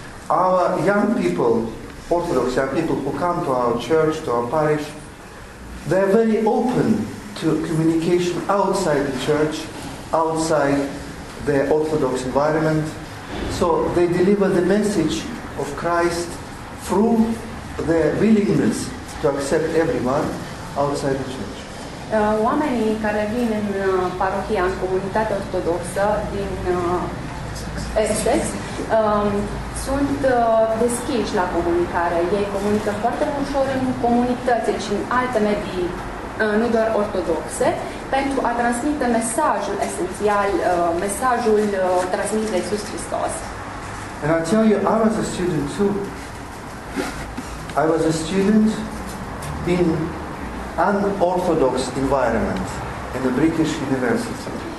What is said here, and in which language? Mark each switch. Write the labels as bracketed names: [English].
[English] Our young people, Orthodox young people who come to our church, to our parish, they are very open to communication outside the church, outside the Orthodox environment. So they deliver the message of Christ through their willingness to accept everyone outside the church. [Romanian] Oamenii care vin în parohia, în comunitatea ortodoxă din Essex, sunt deschiși la comunicare. Ei comunică foarte ușor în comunități și în alte medii, nu doar ortodoxe, pentru a transmite mesajul esențial, mesajul transmis de Iisus Hristos. [English] And I tell you, I was a student too. I was a student in an unorthodox environment in a British university.